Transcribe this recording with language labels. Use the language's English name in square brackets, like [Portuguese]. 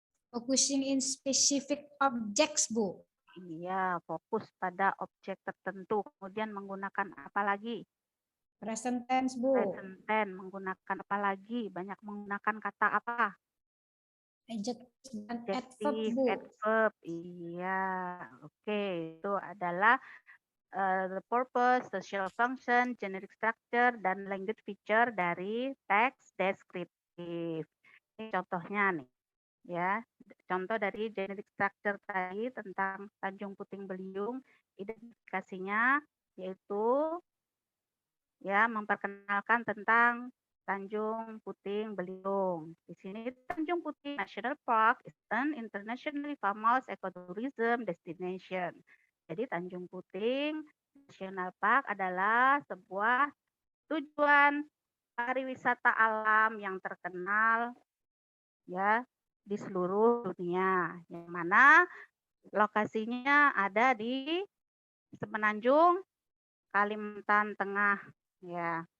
[English] Focusing in specific objects, Bu. [Indonesian] Iya, fokus pada objek tertentu. Kemudian menggunakan apa lagi? [English] Present tense, Bu. [Indonesian] Present tense. Menggunakan apa lagi? Banyak menggunakan kata apa? Adjective dan adverb, Bu. Adverb. Iya, oke. Itu adalah the purpose, social function, generic structure, dan language feature dari teks deskriptif. Ini contohnya nih, ya. Contoh dari generic structure tadi tentang Tanjung Puting Beliung, identifikasinya yaitu ya memperkenalkan tentang Tanjung Puting Beliung. Di sini [English] Tanjung Puting National Park is an internationally famous ecotourism destination. [Indonesian] Jadi Tanjung Puting National Park adalah sebuah tujuan pariwisata alam yang terkenal ya di seluruh dunia, yang mana lokasinya ada di Semenanjung, Kalimantan Tengah ya.